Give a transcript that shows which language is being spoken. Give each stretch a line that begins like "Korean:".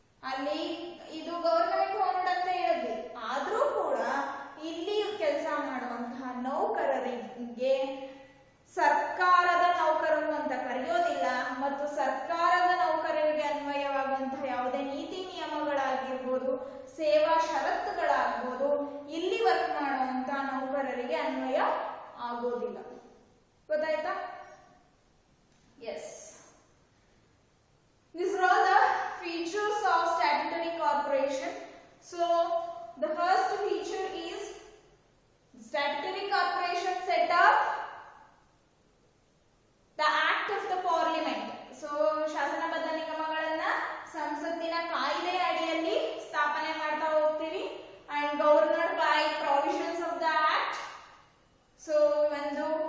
Kannada: ಅಲ್ಲಿ ಇದು government owned ಅಂತ ಹೇಳಿದ್ವಿ, ಆದ್ರೂ ಕೂಡ ಇಲ್ಲಿ ಕೆಲಸ ಮಾಡುವಂತಹ ನೌಕರರಿಗೆ ಸರ್ಕಾರದ ನೌಕರರು ಅಂತ ಕರೆಯೋದಿಲ್ಲ. ಮತ್ತು ಸರ್ಕಾರದ ನೌಕರರಿಗೆ ಅನ್ವಯವಾಗುವಂತಹ ಯಾವುದೇ ನೀತಿ ನಿಯಮಗಳಾಗಿರ್ಬೋದು, ಸೇವಾ ಷರತ್ತುಗಳಾಗ್ಬೋದು ಇಲ್ಲಿ ವರ್ಕ್ ಮಾಡುವಂತ ನೌಕರರಿಗೆ ಅನ್ವಯ ಆಗೋದಿಲ್ಲ. ಗೊತ್ತಾಯ್ತಾ?
English: Yes, these are all the features of statutory corporation. So the first feature is statutory corporation set up the act of the parliament.
Kannada: So ಶಾಸನಬದ್ಧ ನಿಗಮಗಳನ್ನ ಸಂಸತ್ತಿನ ಕಾಯ್ದೆ ಅಡಿಯಲ್ಲಿ ಸ್ಥಾಪನೆ ಮಾಡ್ತಾ ಹೋಗ್ತೀವಿ
English: and governed by provisions of the act.
Kannada: So ಒಂದು